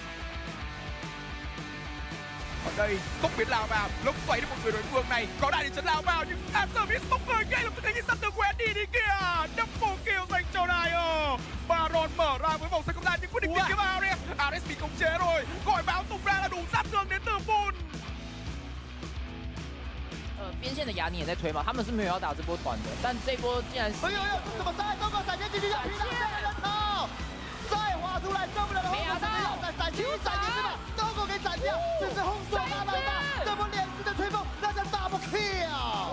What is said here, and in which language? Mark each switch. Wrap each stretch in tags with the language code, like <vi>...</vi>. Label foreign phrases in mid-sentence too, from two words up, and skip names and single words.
<vi>Ở đây tốc biến lao vào, lốc xoáy đến một người đối phương này, có đại địa chấn lao vào nhưng Artemis tốc người ngay lập tức thấy sát tường của Eddie đi kìa.</vi> <en>Double kill</en> <vi>dành cho Dio. Baron mở ra với vòng xoay không gian nhưng quyết định tìm kiếm Ares. Ares bị khống chế rồi, gọi báo tung ra là đủ sát thương đến từ Pool.</vi> <zh>边线的雅尼也在推嘛，他们是没有要打这波团的，但这波竟然是。哎呦，这怎么塞？中国闪现进去要拼到这个人头，再滑出来受不了了，红手要闪去闪进去吧，中国给闪掉，这是红手拉到大，这波连续的吹风，那叫</zh> <en>double kill。</en>